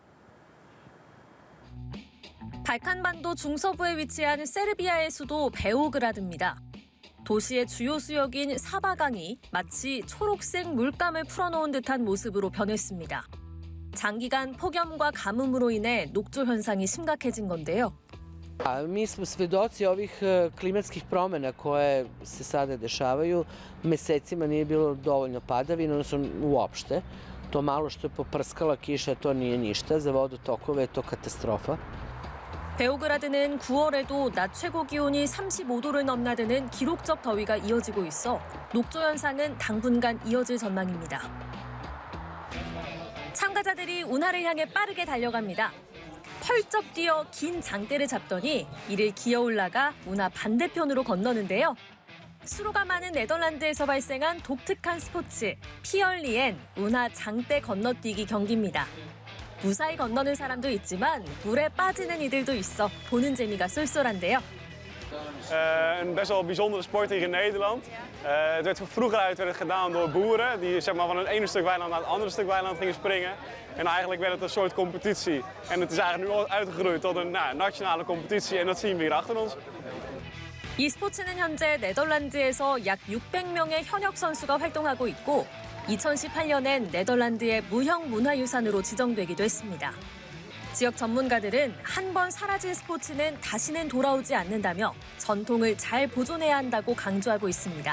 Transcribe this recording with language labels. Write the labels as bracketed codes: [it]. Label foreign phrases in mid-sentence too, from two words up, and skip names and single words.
[ko] 발칸반도 중서부에 위치한 세르비아의 수도 베오그라드입니다. 도시의 주요 수역인 사바강이 마치 초록색 물감을 풀어놓은 듯한 모습으로 변했습니다. 장기간 폭염과 가뭄으로 인해 녹조 현상이 심각해진 건데요. [sr] Mi smo svedoci ovih klimatskih promjena koje se sada dešavaju. Mesecima nije bilo dovoljno padavina, odnosno uopšte. To malo što je poprskala kiša, to nije ništa. Za vodotokove je to katastrofa. [ko] 베오그라드는 9월에도 낮 최고 기온이 35도를 넘나드는 기록적 더위가 이어지고 있어 녹조 현상은 당분간 이어질 전망입니다. 참가자들이 운하를 향해 빠르게 달려갑니다. 펄쩍 뛰어 긴 장대를 잡더니 이를 기어 올라가 운하 반대편으로 건너는데요. 수로가 많은 네덜란드에서 발생한 독특한 스포츠 피얼리엔 운하 장대 건너뛰기 경기입니다. 무사히 건너는 사람도 있지만 물에 빠지는 이들도 있어 보는 재미가 쏠쏠한데요. [nl] Een best wel bijzondere sport hier in Nederland. Vroeger werd het gedaan door boeren die zeg maar, van het ene stuk weiland naar het andere stuk weiland gingen springen. En eigenlijk werd het een soort competitie. En het is eigenlijk nu uitgegroeid tot een nationale competitie en dat zien we hier achter ons. [ko] 이 스포츠는 현재 네덜란드에서 약 600명의 현역 선수가 활동하고 있고 2018년엔 네덜란드의 무형 문화유산으로 지정되기도 했습니다. 지역 전문가들은 한 번 사라진 스포츠는 다시는 돌아오지 않는다며 전통을 잘 보존해야 한다고 강조하고 있습니다.